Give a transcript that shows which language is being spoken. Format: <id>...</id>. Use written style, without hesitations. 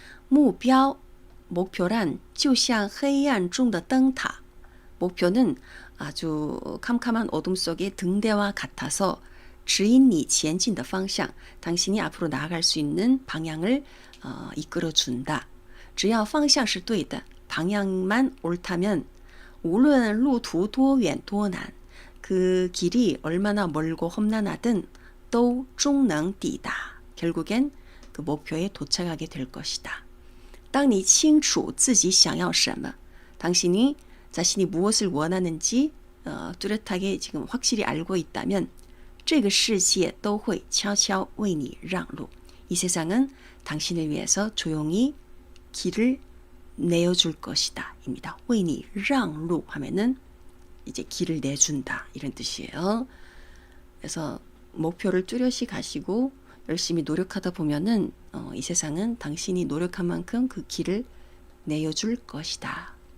<ko>目标, 목표란</ko> <zh>就像黑暗中的灯塔.</zh> <ko>목표는 아주 캄캄한 어둠 속의 등대와 같아서</ko> <zh>指引你前进的方向</zh> <ko>당신이 앞으로 나아갈 수 있는 방향을 이끌어준다.</ko> <zh>只要方向是对的</zh> <ko>방향만 옳다면</ko> <zh>无论路途多远多难</zh> <ko>그 길이 얼마나 멀고 험난하든</ko> <zh>都终能抵达</zh> <ko>결국엔 그 목표에 도착하게 될 것이다.</ko> <zh>当你清楚自己想要什么</zh> <ko>당신이 자신이 무엇을 원하는지 뚜렷하게 지금 확실히 알고 있다면</ko> <zh>这个世界都会悄悄为你让路.</zh> <ko>이 세상은 당신을 위해서 조용히 길을 내어줄 것이다. 입니다.</ko> <zh>为你让路</zh> <ko>하면은 이제 길을 내준다. 이런 뜻이에요. 그래서 목표를 뚜렷이 가시고 열심히 노력하다 보면은 이 세상은 당신이 노력한 만큼 그 길을 내어줄 것이다.</ko>